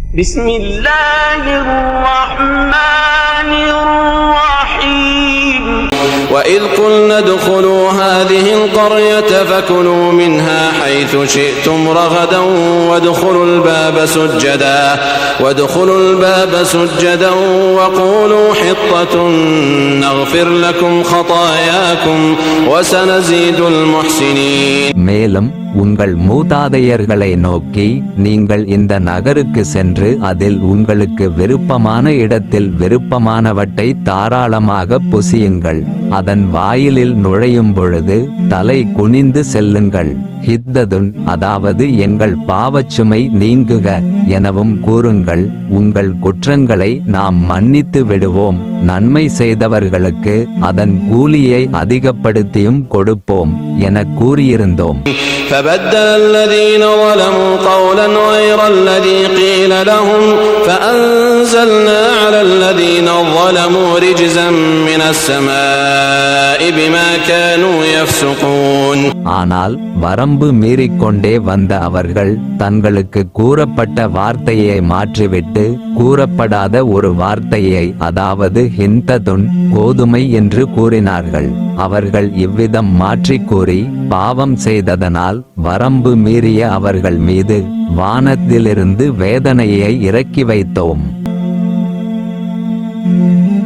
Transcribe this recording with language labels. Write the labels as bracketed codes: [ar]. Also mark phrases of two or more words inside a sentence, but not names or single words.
[ar] بسم الله الرحمن الرحيم وإذ قلنا ادخلوا هذه القرية فكلوا منها حيث شئتم رغدا وادخلوا الباب سجدا وقولوا حطة نغفر لكم خطاياكم وسنزيد المحسنين. [ta] மேலும் உங்கள் மூதாதையர்களை நோக்கி, நீங்கள் இந்த நகருக்கு சென்று அதில் உங்களுக்கு விருப்பமான இடத்தில் விருப்பமானவற்றை தாராளமாக புசியுங்கள். அதன் வாயிலில் நுழையும் பொழுது தலை குனிந்து செல்லுங்கள். ஹித்ததுன், அதாவது எங்கள் பாவச்சுமை நீங்குக எனவும் கூறுங்கள். உங்கள் குற்றங்களை நாம் மன்னித்து விடுவோம், நன்மை செய்தவர்களுக்கு அதன் கூலியை அதிகப்படுத்தியும் கொடுப்போம் என கூறியிருந்தோம். [ar] فبدل الذين ظلموا قولا غير الذي قيل لهم فأنزلنا على الذين ظلموا رجزا من السماء بما كانوا يفسقون. [ta] ஆனால் வரம்பு மீறிக்கொண்டே வந்த அவர்கள் தங்களுக்கு கூறப்பட்ட வார்த்தையை மாற்றிவிட்டு கூறப்படாத ஒரு வார்த்தையை, அதாவது ஹிந்ததுன், கோதுமை என்று கூறினார்கள். அவர்கள் இவ்விதம் மாற்றிக் கூறி பாவம் செய்ததனால் வரம்பு மீறிய அவர்கள் மீது வானத்திலிருந்து வேதனையை இறக்கி வைத்தோம்.